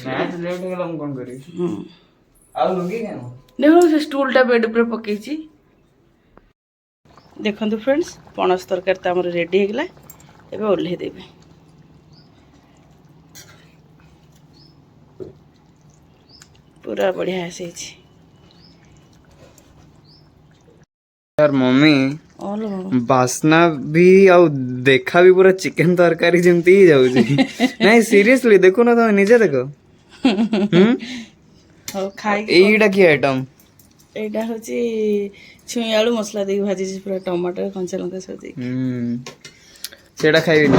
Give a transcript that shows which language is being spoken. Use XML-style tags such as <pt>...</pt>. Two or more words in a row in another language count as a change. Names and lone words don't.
<or>ମ୍ୟାଚ୍ ଲେଟ୍ ହେଇଗଲା, ମୁଁ କଣ କରିବି? ଆଉ ଲୁଙ୍ଗି କେନ ଦେଖୁନ ସେ ଷ୍ଟୁଲଟା ବେଡ୍ ଉପରେ ପକେଇଛି। ଦେଖନ୍ତୁ ଫ୍ରେଣ୍ଡସ୍, ପଣସ ତରକାରୀ ତ ଆମର ରେଡି ହେଇଗଲା। ଏବେ ଓହ୍ଲେଇ ଦେବି। ପୁରା ବଢିଆ ଆସିଛି।</or> <hi>यार मम्मी बासना भी</hi> <or>ଆଉ ଦେଖା ବି ପୁରା ଚିକେନ ତରକାରୀ ଯେମିତି ହି ଯାଉଛି। ନାଇଁ ସିରିୟସଲି ଦେଖୁ ନା, ତମେ ନିଜେ ଦେଖ। ହଉ ଖାଇକି ଏଇଟା କି ଆଇଟମ? ଏଇଟା ହଉଛି ଛୁଇଁ ଆଳୁ ମସଲା ଦେଇକି ଭାଜିଛି, ପୁରା ଟମାଟର କଞ୍ଚା ଲଙ୍କା ସବୁ ଦେଇକି। ସେଇଟା ଖାଇବିନି।</or>